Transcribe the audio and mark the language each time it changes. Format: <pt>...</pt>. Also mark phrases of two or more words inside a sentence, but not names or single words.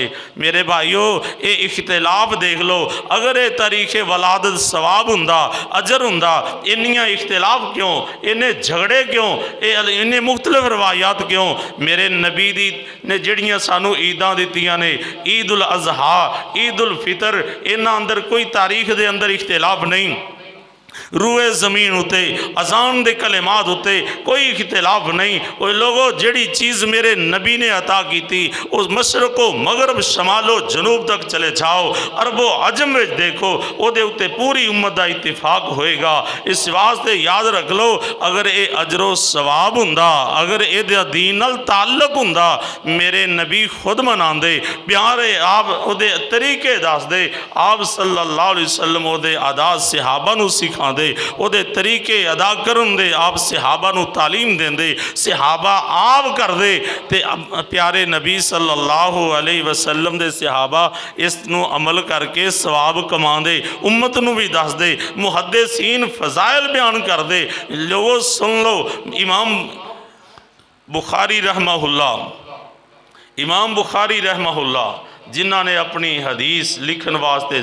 <pa>میرے بھائیو یہ اختلاف دیکھ لو، اگر یہ تاریخِ ولادت ثواب ہوندا اجر ہوندا اینیاں اختلاف کیوں، اینے جھگڑے کیوں، اینے مختلف روایات کیوں. میرے نبی دی نے جیہڑیاں سانوں عیداں دتیاں نے عید الاضحیٰ عید الفطر ایہناں اندر کوئی تاریخ دے اندر اختلاف نہیں. روئے زمین اتے اذان دے کلمات اتے کوئی اختلاف نہیں. وہ لوگوں جیہڑی چیز میرے نبی نے عطا کی تھی اس مشرق و مغرب شمال و جنوب تک چلے جاؤ عرب و عجم میں دیکھو اوہدے اتے پوری امت کا اتفاق ہووے گا. اس واسطے یاد رکھ لو اگر یہ اجر و ثواب ہوندا اگر یہ دین نال تعلق ہوندا میرے نبی خود مناندے پیارے آپ اوہدے طریقے دسدے آپ</pa> <ar>صلی اللہ علیہ وسلم</ar> <pa>اوہدے ادا صحابہ نوں سکھاندے اوہدے طریقے ادا کرن دے آپ صحابہ نوں تعلیم دیندے صحابہ آپ کردے تے پیارے نبی</pa> <ar>صلی اللہ علیہ وسلم</ar> <pa>دے صحابہ اس نوں عمل کر کے ثواب کماندے امت نوں بھی دسدے محدثین فضائل بیان کردے. لوگو سن لو امام بخاری رحمہ اللہ جنہاں نے اپنی حدیث لکھن واسطے</pa>